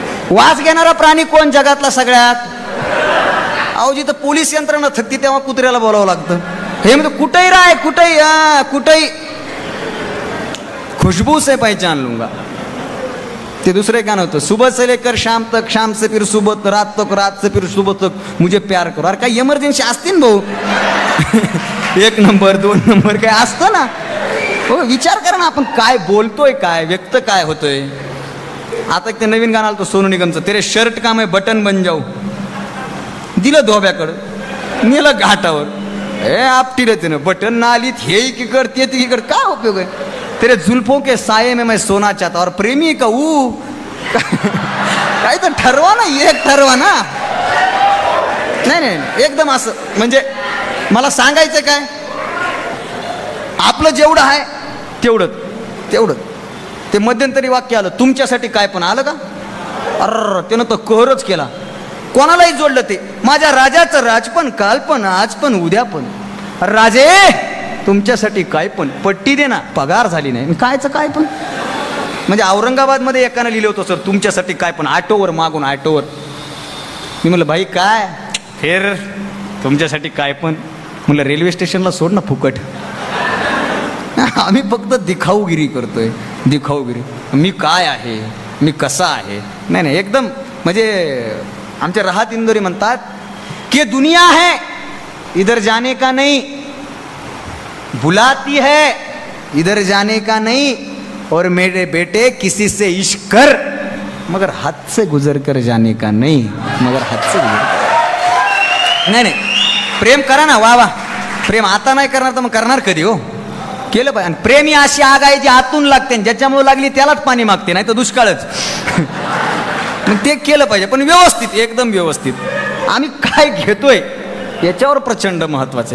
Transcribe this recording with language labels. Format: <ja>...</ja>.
<mr>वास घेणारा प्राणी कोण जगातला सगळ्यात? अहो जिथं पोलीस यंत्रणा थकती तेव्हा कुत्र्याला बोलावं लागतं. हे म्हणजे कुठेही राय, कुठेही कुठेही</mr> <hi>खुशबू से पहचान लूंगा.</hi> <mr>ते दुसरे गाणं होतं,</mr> <hi>सुबह से लेकर शाम तक, शाम से फिर सुबह तक, रात तक, रात से फिर सुबह तक मुझे प्यार करो.</hi> <mr>अरे काही इमर्जन्सी असते ना भाऊ. 1 नंबर 2 नंबर काय असतं ना. हो विचार करा ना, आपण काय बोलतोय, काय व्यक्त काय होतोय. आता एक ते नवीन गाणं आलं सोनू निगमचं,</mr> <hi>तेरे शर्ट का मैं बटन बन जाऊ.</hi> <mr>दिलं धोब्याकडं, नेलं घाटावर, हे आपटीलं तिनं बटन ना आलीत, हे एकीकड ते तिकीकड, काय उपयोग आहे.</mr> <hi>तेरे जुल्फों के साये में मैं सोना चाहता.</hi> <mr>और प्रेमी का काही तर ठरवा ना, एक ठरवा ना. नाही नाही एकदम असं, म्हणजे मला सांगायचं काय, आपलं जेवढं आहे तेवढं तेवढं. ते मध्यंतरी वाक्य आलं, तुमच्यासाठी काय पण आलं का. अर त्यानं तर कहरच केला, कोणालाही जोडलं ते. माझ्या राजाचं राज पण, काल पण, आज पण, उद्या पण. राजे तुमच्यासाठी काय पण, पट्टी दे ना. पगार झाली नाही, कायचं काय पण. म्हणजे औरंगाबादमध्ये एकानं लिहिलं होतं सर, तुमच्यासाठी काय पण, ऑटोवर मागून ऑटोवर. मी म्हणलं भाई काय फेर तुमच्यासाठी काय पण. म्हणलं रेल्वे स्टेशनला सोड ना फुकट. आम्ही फक्त दिखाऊगिरी करतोय, दिखाऊगिरी. मी काय आहे, मी कसा आहे. नाही नाही एकदम, म्हणजे आमचे राहत इंदोरी म्हणतात की</mr> <hi>दुनिया है इधर जाने का नहीं, बुलाती है इधर जाने का नहीं, और मेरे बेटे किसी से इश्क कर मगर हाथ से गुजर कर जाने का नहीं. मगर हाथ से गुजर.</hi> <mr>नाही नाही प्रेम करा ना, वा वा. प्रेम आता नाही करणार तर मग करणार कधी हो. केलं पाहिजे. आणि प्रेम ही अशी आग आहे जी आतून लागते, ज्याच्यामुळे लागली त्यालाच पाणी मागते, नाही तर दुष्काळच. मग ते केलं पाहिजे, पण व्यवस्थित, एकदम व्यवस्थित. आम्ही काय घेतोय याच्यावर प्रचंड महत्वाचं.</mr>